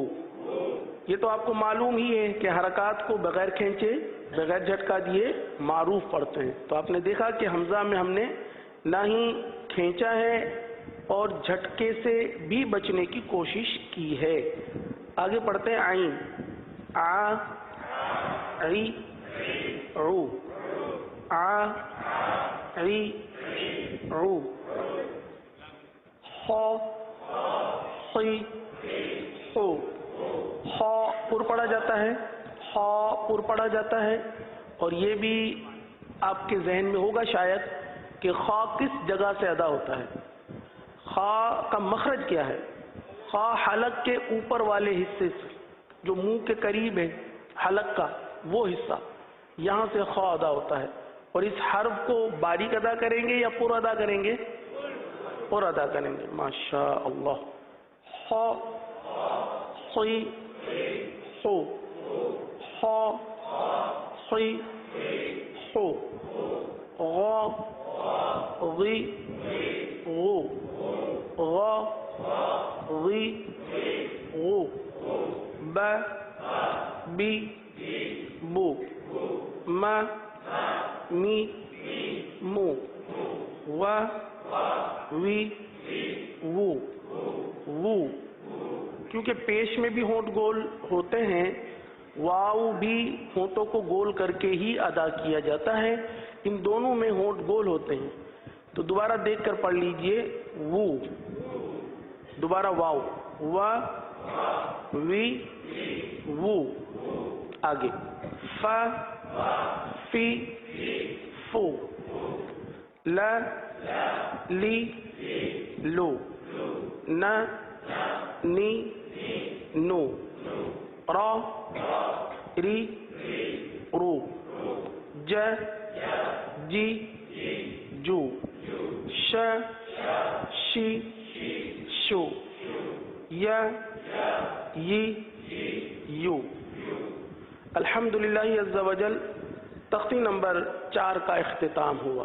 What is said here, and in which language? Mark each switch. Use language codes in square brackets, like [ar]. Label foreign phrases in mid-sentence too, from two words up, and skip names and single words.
[ur] یہ تو آپ کو معلوم ہی ہے کہ حرکات کو بغیر کھینچے، بغیر جھٹکا دیے معروف پڑھتے ہیں، تو آپ نے دیکھا کہ حمزہ میں ہم نے نہ ہی کھینچا ہے اور جھٹکے سے بھی بچنے کی کوشش کی ہے۔ آگے پڑھتے ہیں عین، آ عی عو، آ عی عو، خ خی خو، خ پر پڑھا جاتا ہے، خ پر پڑھا جاتا ہے، اور یہ بھی آپ کے ذہن میں ہوگا شاید کہ خا کس جگہ سے ادا ہوتا ہے۔ خا کا مخرج کیا ہے؟ خا حلق کے اوپر والے حصے سے، جو منہ کے قریب ہے حلق کا وہ حصہ، یہاں سے خا ادا ہوتا ہے۔ اور اس حرف کو باریک ادا کریں گے یا پر ادا کریں گے؟ پر ادا کریں گے، ماشاء اللہ۔ خا خی خو، خا خی خو، غا غی غو، غا غی غو، با بی بو، ما می مو، وا وی وو، وو۔ کیونکہ پیش میں بھی ہونٹ گول ہوتے ہیں، واو بھی ہونٹوں کو گول کر کے ہی ادا کیا جاتا ہے، ان دونوں میں ہونٹ گول ہوتے ہیں۔ تو دوبارہ دیکھ کر پڑھ لیجئے، وو، دوبارہ واو، وا وی وو۔ آگے فا فی فو، لا لی لو، نا نی نو، را ری رو، جا جی جو، شا شی شو، یا یی یو۔ [ar] الحمدللہ عز و جل [ur] تختی نمبر 4 کا اختتام ہوا۔